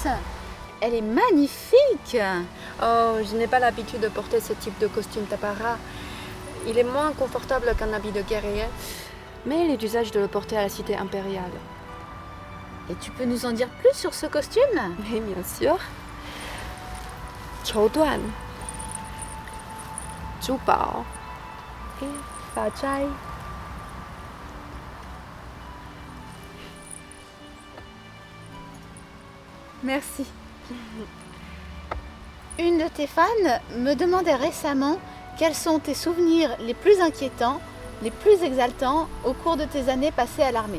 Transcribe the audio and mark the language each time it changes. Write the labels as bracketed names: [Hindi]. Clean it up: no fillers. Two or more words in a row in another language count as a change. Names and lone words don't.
[French] Elle est magnifique! Oh, je n'ai pas l'habitude de porter ce type de costume tapara. Il est moins confortable qu'un habit de guerrier, mais il est d'usage de le porter à la cité impériale. Et tu peux nous en dire plus sur ce costume? Oui, bien sûr. [Chinese] 绸缎、珠宝 et 发钗。 [French] Merci. Une de tes fans me demandait récemment quels sont tes souvenirs les plus inquiétants, les plus exaltants au cours de tes années passées à l'armée.